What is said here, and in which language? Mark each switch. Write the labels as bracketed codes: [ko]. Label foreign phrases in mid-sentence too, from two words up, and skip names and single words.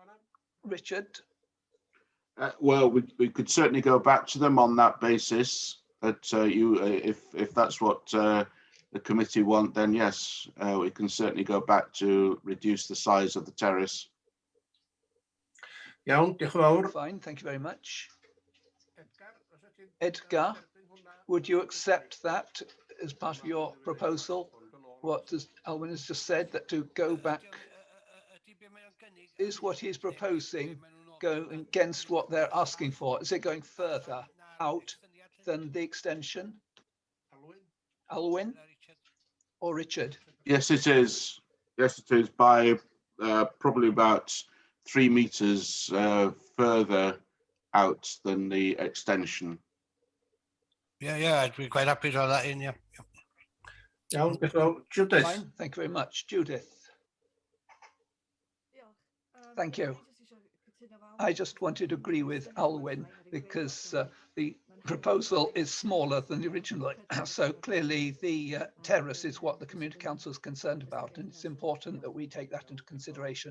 [en] Richard? Well, we could certainly go back to them on that basis. But if that's what the committee want, then yes, we can certainly go back to reduce the size of the terrace. [cy] Iawn, diolch yn fawr. [en] Fine, thank you very much. [cy] Edgar, os ydych chi'n- [en] Edgar, would you accept that as part of your proposal? What does Alwyn has just said, that to go back is what he's proposing, go against what they're asking for? Is it going further out than the extension? Alwyn or Richard? Yes, it is. Yes, it is by probably about 3 meters further out than the extension. Yeah, I'd be quite happy to have that in, yeah. [cy] Iawn, diolch yn fawr. Judith. [en] Fine, thank you very much. Judith, thank you. I just wanted to agree with Alwyn because the proposal is smaller than the original. So clearly the terrace is what the community council is concerned about, and it's important that we take that into consideration.